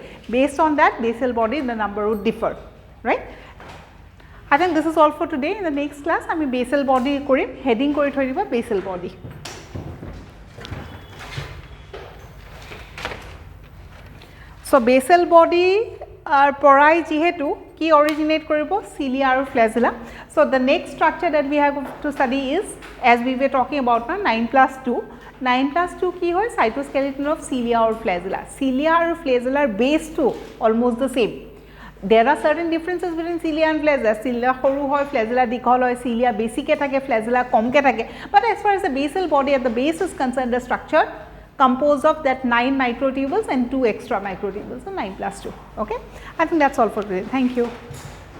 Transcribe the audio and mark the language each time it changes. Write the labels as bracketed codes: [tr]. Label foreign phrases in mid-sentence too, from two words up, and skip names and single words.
[en] Based on that, basal body the number would differ, right. I think this is all for today. In the next class, I am basal body [as] কৰিম, হেডিং কৰি থৈ দিবা [en] basal body. So, basal body [as] পৰা যিহেতু কি [en] originate koribo cilia or flagella. So, the next structure that we have to study is, as we were talking about now, 9+2. 9+2 [as] কি হয় [en] cytoskeleton of cilia or flagella. Cilia or flagella are base to almost the same. There are certain differences between cilia and flagella. [as] চিলিয়া সৰু হয়, ফ্লেজেলা দীঘল হয়, চিলিয়া বেছিকৈ থাকে, ফ্লেজেলা কমকৈ থাকে. [en] But as far as the basal body at the base is concerned, the structure composed of that 9 microtubules and 2 extra microtubules, so 9+2. Okay, I think that's all for today. Thank you.